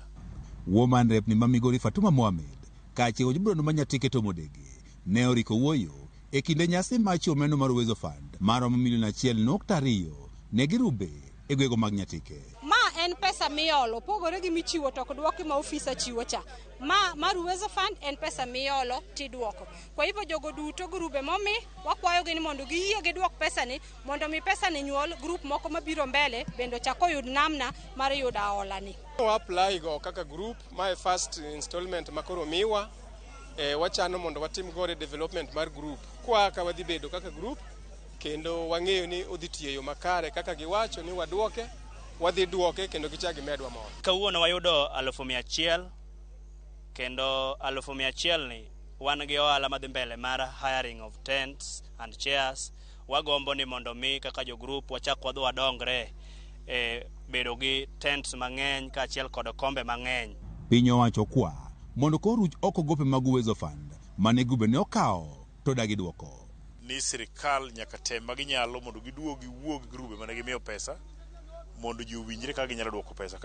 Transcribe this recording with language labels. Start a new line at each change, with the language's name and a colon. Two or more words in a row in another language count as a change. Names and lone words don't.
Luo (Kenya and Tanzania): Woman rep ni Mamigori Fatuma Mohamed kaachiel gi Bruno Manyatike to Modegi ne oriko wuoyo e kinde nyasi mar chiwo omenda mar Uwezo Fund maromo milion 1.2 ne girube e gwego mag Nyatike. Ma en pesa miolo pogore gi michiwo to kodwoki ma ofisa chiwo cha. Mar Uwezo Fund en pesa miolo tidwoko.
Swahili: Kwa hivyo
Luo (Kenya and Tanzania): jogo duto grube momi wakwayo gi ni mondo giyie gidwok pesa ni mondo mi pesa ni nyuol group moko mabiro mbele bendo chako yud namna mar yuda hola ni. Apply go kaka group
English: my first installment
Luo (Kenya and Tanzania): makoro miwa wachano mondo watim gore development mar group kwa ka wadhi bedo kaka group kendo wang'eyo ni odhi tiyo yo makare kaka giwacho ni wadwoke wadhi duoke kendo gichagi medwa moro. Kawuono wayudo 100,000 kendo 100,000 ni wan gi ohala madhi mbele mar
English: hiring of tents and chairs.
Luo (Kenya and Tanzania): Wagombo ni mondo mi kaka jo group wachak wadhi wadongre bedo gi tents mang'eny kaachiel kod kombe mang'eny. Piny owacho kwa mondo koruch oko gope mag Uwezo Fund mane grube ne okawo to dagi duoko. Ni sirkal nyaka tem maginyalo mondo giduogi wuog grube mane gimiyo pesa mondo ji owinjre kaka ginyalo duoko pesa.